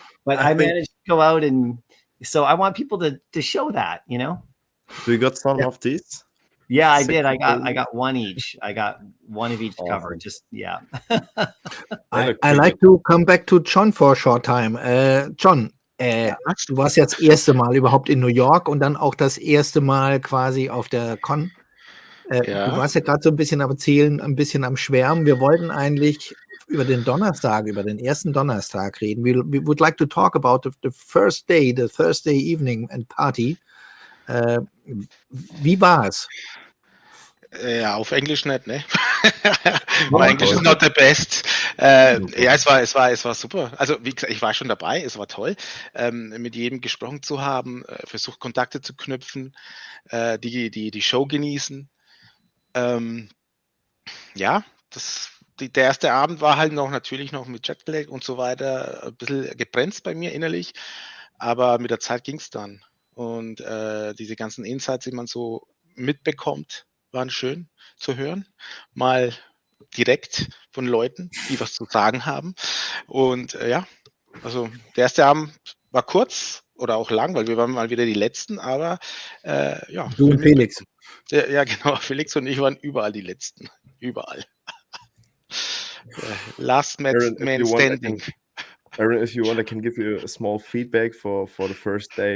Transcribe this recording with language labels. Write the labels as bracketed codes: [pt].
[en] But I managed to go out, and so I want people to show that, Do you got some of these? Yeah, I did. I got one each. I got one of each cover. Just I like to come back to John for a short time. [de] John, du warst jetzt das erste Mal überhaupt in New York und dann auch das erste Mal quasi auf der Con. Du warst ja gerade so ein bisschen am Erzählen, ein bisschen am Schwärmen. Wir wollten eigentlich über den Donnerstag, über den ersten Donnerstag reden. [en] We would like to talk about the first day, the Thursday evening and party. [de] Wie war es? Ja, auf Englisch nicht, ne? [en] My English is not the best. [de] Ja, es war super. Also, wie gesagt, ich war schon dabei, es war toll, mit jedem gesprochen zu haben, versucht Kontakte zu knüpfen, die Show genießen. Ja, der erste Abend war halt natürlich noch mit Jetlag und so weiter ein bisschen gebremst bei mir innerlich, aber mit der Zeit ging es dann. Und diese ganzen Insights, die man so mitbekommt, waren schön zu hören. Mal direkt von Leuten, die was zu sagen haben. Und ja, also der erste Abend war kurz oder auch lang, weil wir waren mal wieder die Letzten, aber ja. Du und Felix. Ja, genau. Felix und ich waren überall die Letzten. Überall. [en] Last man standing. Aaron, if you want, I can give you a small feedback for the first day.